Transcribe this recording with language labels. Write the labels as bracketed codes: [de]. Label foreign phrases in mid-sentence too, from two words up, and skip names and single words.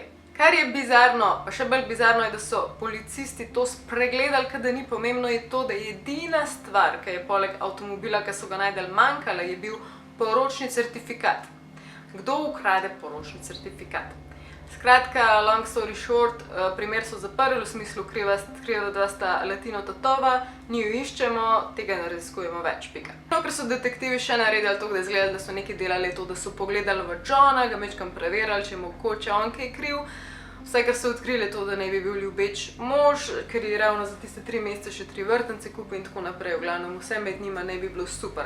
[sl] Kar je bizarno, pa še bolj bizarno je, da so policisti to spregledali, ker da ni pomembno, je to, da edina stvar, ki je poleg avtomobila, ki so ga najdeli manjkala, je bil poročni certifikat. Kdo ukrade poročni certifikat? Skratka, [en] long story short, [sl] primer so zaprli, v smislu kriva, da sta Latino tatova, ni jo iščemo, tega ne raziskujemo več, pika. No, ker so detektivi še naredili to, da izgledali, da so nekaj delali to, da so pogledali v Johna, ga majčkeno preverjali, če je mogoče on kaj kriv. Vse, kar so odkrili, je to, da naj bi bil ljubeč mož, ker je ravno za tiste 3 mesece še 3 vrtance kupil in tako naprej, v glavnem vse med njima naj bi bilo super.